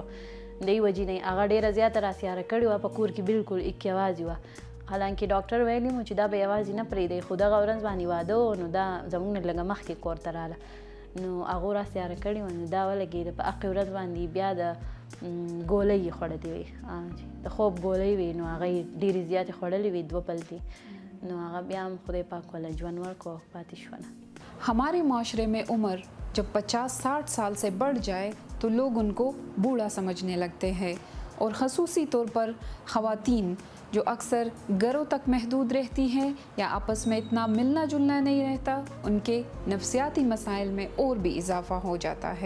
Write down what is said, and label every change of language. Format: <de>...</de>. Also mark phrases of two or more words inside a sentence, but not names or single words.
<ps>دې وجې نه هغه ډېره زیاته راسیاره کړې وه، په کور کې بالکل ایک یوازې وه، حالانکه ډاکټر ویلي مو چې دا به یوازې نه پرېږدئ، خو دغه ورځ باندې واده و نو دا زموږ نه لږه مخکې کور ته راله نو هغو راسیاره کړې وه نو دا ولګېده په هغې ورځ باندې بیا د ګولۍ یې خوړلې وې، د خوب ګولۍ وې نو هغه یې ډېرې زیاتې خوړلې وې 2 پلتې نو هغه بیا هم خدای پاک والا ژوند ورکړو پاتې شوه نه.</ps> <ur>ہمارے معاشرے میں عمر جب 50-60 سال سے بڑھ جائے تو لوگ ان کو بوڑھا سمجھنے لگتے ہیں، اور خصوصی طور پر خواتین جو اکثر گھروں تک محدود رہتی ہیں یا آپس میں اتنا ملنا جلنا نہیں رہتا، ان کے نفسیاتی مسائل میں اور بھی اضافہ ہو جاتا ہے.</ur>